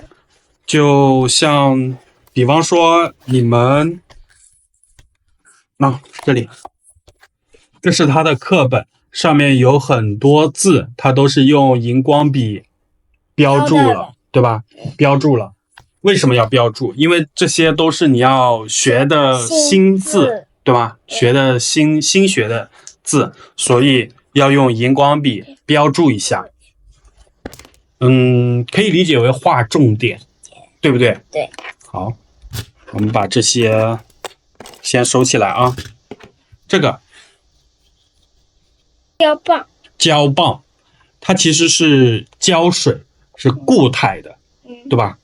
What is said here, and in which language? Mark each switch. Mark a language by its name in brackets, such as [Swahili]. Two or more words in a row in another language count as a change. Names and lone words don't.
[Chinese] 就像，比方說你們，這裡，這是它的課本，上面有很多字，它都是用熒光筆標注了，對吧？標注了。為什麼要標注？因為這些都是你要學的新字，對吧？學的新學的字，所以要用熒光筆標注一下。可以理解為畫重點，對不對？對。好，我們把這些先收起來啊。這個膠棒，它其實是膠水，是固態的，對吧？